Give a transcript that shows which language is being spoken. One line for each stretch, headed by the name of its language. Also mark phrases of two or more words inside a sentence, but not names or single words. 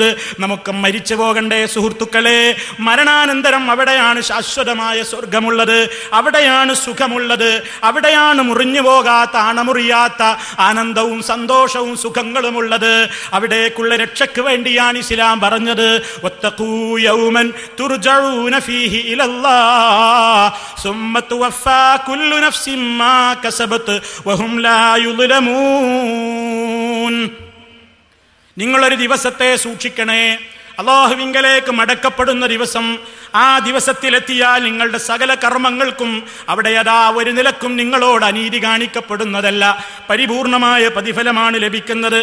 Malayalam: നമുക്ക് മരിച്ചു പോകണ്ടേ സുഹൃത്തുക്കളെ? മരണാനന്തരം അവിടെയാണ് ശാശ്വതമായ സ്വർഗമുള്ളത്, അവിടെയാണ് സുഖമുള്ളത്, അവിടെയാണ് മുറിഞ്ഞു പോകാത്ത, അണമുറിയാത്ത ആനന്ദവും സന്തോഷവും സുഖങ്ങളുമുള്ളത്. അവിടേക്കുള്ള രക്ഷയ്ക്ക് വേണ്ടിയാണ് ഇസ്ലാം പറഞ്ഞത്,
Arabic: يوما ترجعون فيه إلى الله ثم توفى كل نفس ما كسبت وهم لا يظلمون.
Malayalam: നിങ്ങളൊരു ദിവസത്തെ സൂക്ഷിക്കണേ, അല്ലാഹുവിങ്കലേക്ക് മടക്കപ്പെടുന്ന ദിവസം. ആ ദിവസത്തിലെത്തിയാൽ നിങ്ങളുടെ സകല കർമ്മങ്ങൾക്കും അവിടെ അതാ ഒരു നിലക്കും നിങ്ങളോട് അനീതി കാണിക്കപ്പെടുന്നതല്ല, പരിപൂർണമായ പ്രതിഫലമാണ് ലഭിക്കുന്നത്.